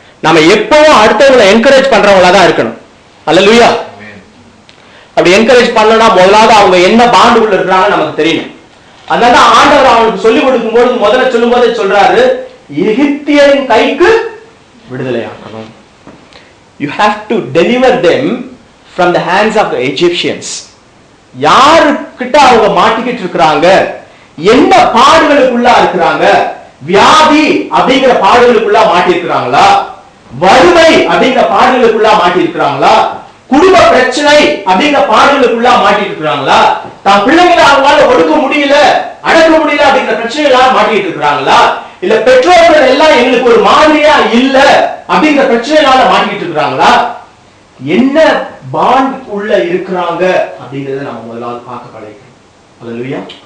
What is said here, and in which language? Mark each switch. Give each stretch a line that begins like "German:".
Tamil: நம்ம எப்பவும் அடுத்தவங்களை என்கரேஜ் பண்றவங்களா தான் இருக்கணும். அல்லேலூயா. அப்படி என்கரேஜ் பண்ணனா முதலாவது அவங்க என்ன பாண்டுக்குள்ள இருக்கிறாங்கன்னு நமக்கு தெரியணும். அதனால ஆண்டவர் அவங்களுக்கு சொல்லிக் கொடுக்கும் போது முதல்ல சொல்லும் போதே சொல்றாரு, எகிப்தியரின் கைக்கு விடுதலை ஆக்கணும்.
English: You have to deliver them from the hands of the Egyptians.
Tamil: யாருக்கிட்ட அவங்க மாட்டிக்கிட்டு இருக்கிறாங்க, என்ன பாடுகளுக்குள்ள இருக்கிறாங்க, வியாதி அப்படிங்கிற பாடுகளுக்குள்ள மாட்டி இருக்கிறாங்களா, வறுமை அப்படிங்கிற பாடுகளுக்குள்ள மாட்டி இருக்கிறாங்களா, குடும்ப பிரச்சனை அப்படிங்கிற பாடுகளுக்குள்ள மாட்டி இருக்கிறாங்களா, தான் பிள்ளைங்களை அவங்களால ஒடுக்க முடியல அடக்க முடியல அப்படிங்கிற பிரச்சனைகளால மாட்டிட்டு இருக்கிறாங்களா, இல்ல பெற்றோர்கள் எல்லாம் எங்களுக்கு ஒரு மாதிரியா இல்ல அப்படிங்கிற பிரச்சனைகளால மாட்டிட்டு இருக்கிறாங்களா, என்ன பாண்ட் உள்ள இருக்கிறாங்க அப்படிங்கறத நம்ம முதலாவது பார்க்க பழகிக்கணும். அல்லேலூயா.